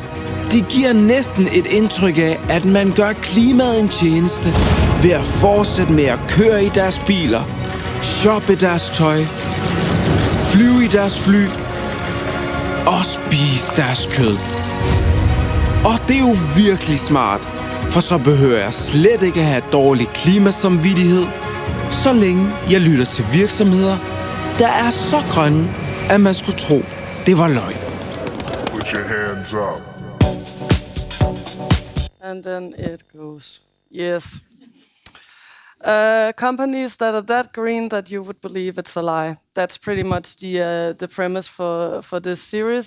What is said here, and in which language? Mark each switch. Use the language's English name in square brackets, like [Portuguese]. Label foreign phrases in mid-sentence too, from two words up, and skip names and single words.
[Danish] Det giver næsten et indtryk af, at man gør klimaet en tjeneste ved at fortsætte med at køre i deres biler, shoppe deres tøj, flyve i deres fly og spise deres kød. Og det er jo virkelig smart, for så behøver jeg slet ikke at have dårlig klimasamvittighed, så længe jeg lytter til virksomheder, der er så grønne, at man skulle tro, det var løgn. [English] Put your hands up. And then it goes. Yes. Companies that are that green that you would believe it's a lie. That's pretty much the premise for this series.